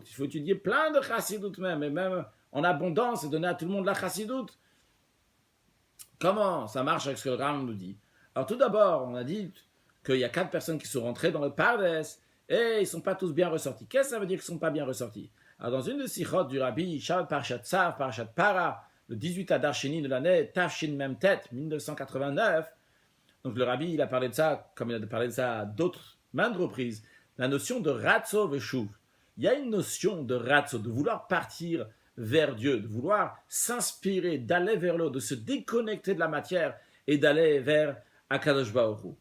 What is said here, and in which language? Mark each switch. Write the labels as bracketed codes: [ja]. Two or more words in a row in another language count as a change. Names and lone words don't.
[fr] Il faut étudier plein de Chassidut même, et même en abondance, et donner à tout le monde la Chassidut. Comment ça marche avec ce que le Rambam nous dit? Alors tout d'abord, on a dit qu'il y a 4 personnes qui sont rentrées dans le Pardes, et ils ne sont pas tous bien ressortis. Qu'est-ce que ça veut dire qu'ils ne sont pas bien ressortis? Alors dans une de Sichot du Rabbi, Shal Parashat Tzav, Parashat Para, le 18 Adar Sheni de l'année Tafshin Memtet, 1989, donc le Rabbi, il a parlé de ça, comme il a parlé de ça à d'autres maintes reprises, la notion de [he] רצוא ושוב. [fr] Il y a une notion de Ratzo, de vouloir partir vers Dieu, de vouloir s'inspirer, d'aller vers l'eau, de se déconnecter de la matière et d'aller vers [he] הקדוש ברוך הוא.